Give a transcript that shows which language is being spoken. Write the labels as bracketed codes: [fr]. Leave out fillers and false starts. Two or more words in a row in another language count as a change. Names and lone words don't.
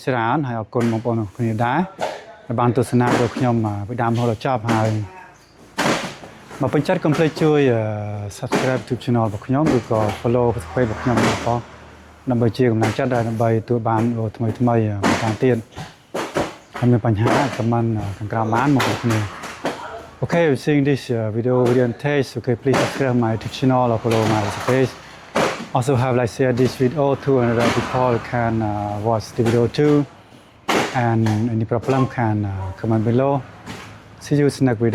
[km] ច្រើនហើយអរគុណបងប្អូនគ្នាដែរបានទស្សនារបស់ខ្ញុំពីដើមរហូតដល់ចប់ហើយមកពេញចិត្តកុំភ្លេចជួយ [en] subscribe YouTube channel [km] របស់ខ្ញុំឬក៏ [en] follow page [km] របស់ខ្ញុំផងដើម្បីជាកម្លាំងចិត្តដើម្បីទទួលបានវីដេអូថ្មីៗបន្តទៀតហើយមានបញ្ហា comment ខាងក្រោមបានមកគ្នា [en] Okay, if you're seeing this video in taste, okay, please subscribe my YouTube channel or follow my page. Also have like share this video to another people can watch the video too. And any problem can comment below. See you in the next video.